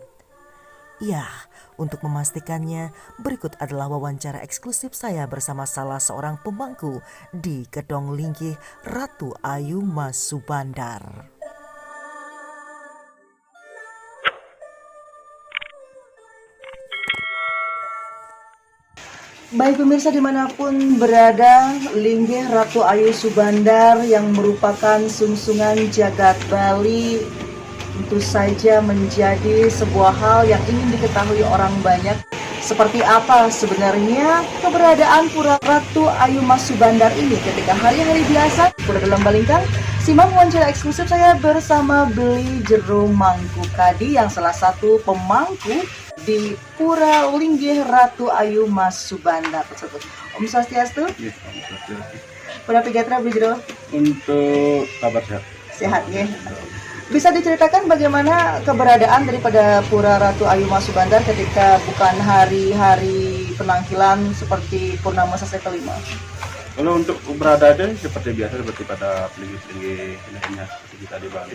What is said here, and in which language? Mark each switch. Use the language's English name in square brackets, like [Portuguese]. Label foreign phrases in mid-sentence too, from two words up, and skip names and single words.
[Indonesian] Ya, untuk memastikannya, berikut adalah wawancara eksklusif saya bersama salah seorang pemangku di Gedong Linggih Ratu Ayu Mas Subandar. Baik pemirsa dimanapun berada, Linggih Ratu Ayu Subandar yang merupakan sungsungan jagat Bali tentu saja menjadi sebuah hal yang ingin diketahui orang banyak. Seperti apa sebenarnya keberadaan Pura Ratu Ayu Mas Subandar ini ketika hari-hari biasa Pura Dalem Balingkang? Simak wawancara eksklusif saya bersama Beli Jero Mangku Kadi yang salah satu pemangku di Pura Linggih Ratu Ayu Mas Subandar tersebut. [Sanskrit] Om Swastiastu. Yes, Om Swastiastu. [Balinese] Pura Pigetra Beli Jero. [Indonesian] Untuk kabar sehat. Sehat ya. Bisa diceritakan bagaimana keberadaan daripada Pura Ratu Ayu Mas Subandar ketika bukan hari-hari penangkilan seperti Purnama Sase kelima? Kalau untuk keberadaannya seperti biasa, seperti pada pelinggih-pelinggih lainnya seperti kita di Bali.